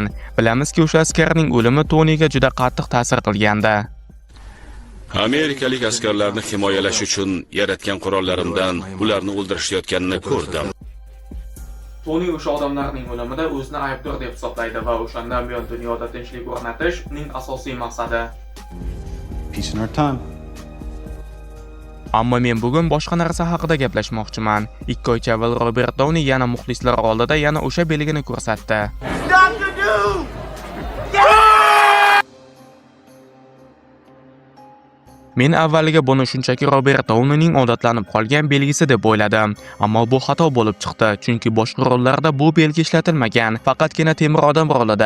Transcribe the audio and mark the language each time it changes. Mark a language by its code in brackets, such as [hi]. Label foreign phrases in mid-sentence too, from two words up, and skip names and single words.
[uz] Bilamizki, o'sha askarning o'limi Tonyga juda qattiq ta'sir qilgandi. Amerikalik askarlarni himoyalash uchun yaratgan qurollarimdan ularni o'ldirishayotganini ko'rdim. Tony o'sha odamlarning o'limida o'zini aybdor deb hisoblaydi va o'shandan buyon dunyoda tinchlik o'rnatish uning asosiy maqsadi. [en] Peace in our time. [uz] Ammo men bugun boshqa narsa haqida gaplashmoqchiman. 2 oycha avval Robert Downey yana muxlislar oldida yana o'sha belgini ko'rsatdi. Men avvaliga buni shunchaki Robert Downeyning odatlanib qolgan belgisi deb o'yladim, ammo bu xato bo'lib chiqdi, chunki boshqa rollarda bu belgi ishlatilmagan, faqatgina Temir odam rolida.